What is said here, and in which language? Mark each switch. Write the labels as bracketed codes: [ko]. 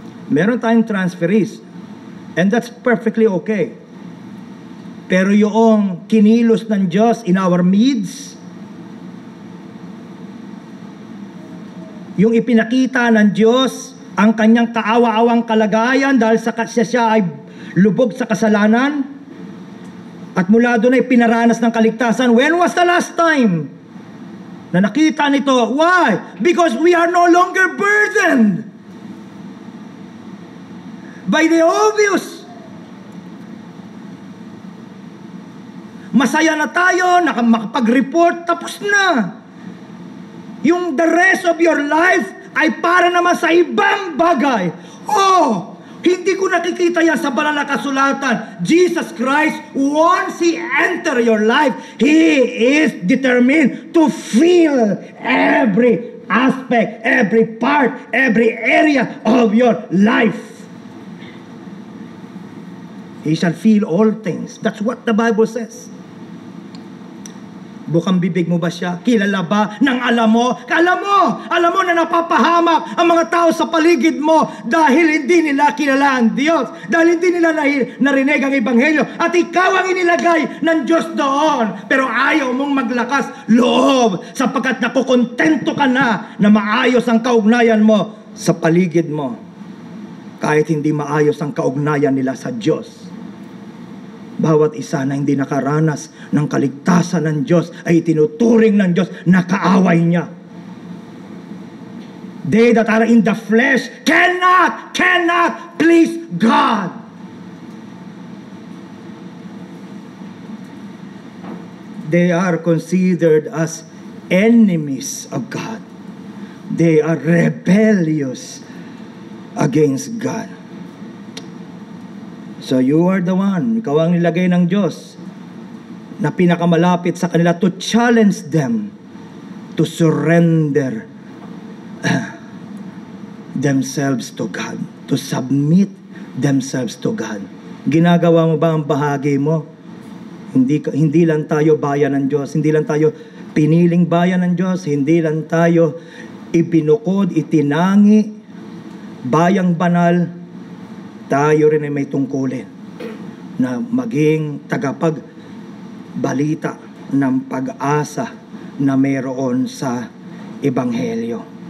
[tl] Meron tayong [en] transferees, and that's perfectly okay. [tl] Pero yung kinilos ng Diyos [en] in our midst, [tl] yung ipinakita ng Diyos ang kanyang kaawa-awang kalagayan dahil siya ay lubog sa kasalanan, at mula doon ay pinaranas ng kaligtasan. [en] When was the last time [tl] na nakita nito? [en] Why? Because we are no longer burdened by the obvious. [tl] Masaya na tayo, makapag-report, tapos na. Yung [en] the rest of your life [tl] ay para naman sa ibang bagay. Oh, hindi ko nakikita yan sa banal na kasulatan. [en] Jesus Christ, once He enter your life, He is determined to fill every aspect, every part, every area of your life. He shall fill all things. That's what the Bible says. [tl] Bukang bibig mo ba siya? Kilala ba ng alam mo? Alam mo na napapahamak ang mga tao sa paligid mo dahil hindi nila kilala ang Diyos, dahil hindi nila narinig ang Ebanghelyo, at ikaw ang inilagay ng Diyos doon. Pero ayaw mong maglakas loob sapagkat nakukontento ka na maayos ang kaugnayan mo sa paligid mo, kahit hindi maayos ang kaugnayan nila sa Diyos. Bawat isa na hindi nakaranas ng kaligtasan ng Diyos ay tinuturing ng Diyos na kaaway niya. [en] They that are in the flesh cannot please God. They are considered as enemies of God. They are rebellious against God. So you are the one, [tl] ikaw ang nilagay ng Diyos na pinakamalapit sa kanila [en] to challenge them to surrender themselves to God, to submit themselves to God. [tl] Ginagawa mo ba ang bahagi mo? Hindi lang tayo bayan ng Diyos, hindi lang tayo piniling bayan ng Diyos, hindi lang tayo ibinukod, itinangi, bayang banal, tayo rin ay may tungkulin na maging tagapagbalita ng pag-asa na mayroon sa Ebanghelyo.